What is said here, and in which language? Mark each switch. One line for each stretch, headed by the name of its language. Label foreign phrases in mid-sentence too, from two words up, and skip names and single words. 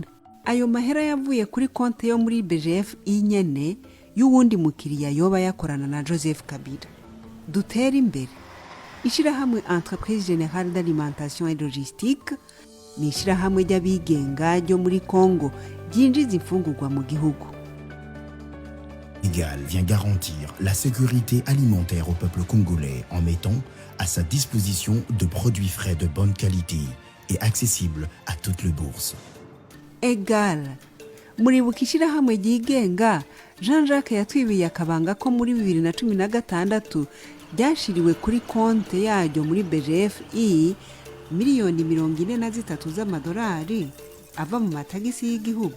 Rundi: Ayo mahera yavuye kuri konte yo muri BGF nyene y'uwundi mukiriya yoba yakorana na Joseph Kabila. Dutera imbere. Ishirahamwe Entreprise Générale d'Alimentation et Logistique ni ishirahamwe ry'abigenga ryo muri Congo ryinjiza imfungurwa mu gihugu.
French: Sénégal vient garantir la sécurité alimentaire au peuple congolais en mettant à sa disposition de produits frais de bonne qualité et accessibles à toutes les bourses. Egal,
Rundi: muribuka ishirahamwe ryigenga Jean-Jacques yatwibiye akabanga ko muri 2016 ryashiriwe kuri konte yaryo muri BGF miliyoni 43 z'amadolari ava mu matagisi y'igihugu.